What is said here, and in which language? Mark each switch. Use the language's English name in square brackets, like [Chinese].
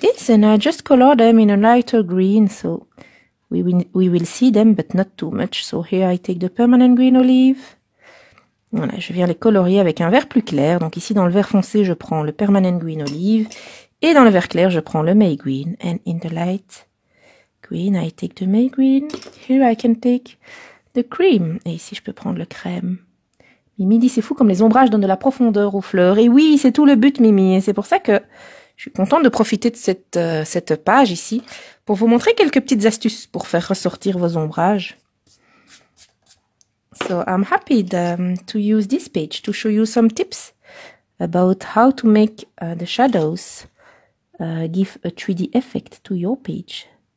[English] it is, and I just color them in a lighter green, so we will see them, but not too much. So here I take the permanent green olive. [French] Voilà, je viens les colorier avec un vert plus clair. Donc ici, dans le vert foncé, je prends le permanent green olive. Et dans le vert clair, je prends le May green. [English] And in the light green, I take the May green. Here I can take the cream. [French] Et ici, je peux prendre le crème. Mimi dit, c'est fou comme les ombrages donnent de la profondeur aux fleurs. Et oui, c'est tout le but, Mimi. Et c'est pour ça que je suis contente de profiter de cette page ici pour vous montrer quelques petites astuces pour faire ressortir vos ombrages. [English] So I'm happy to use this page to show you some tips about how to make the shadows give a 3D effect to your page.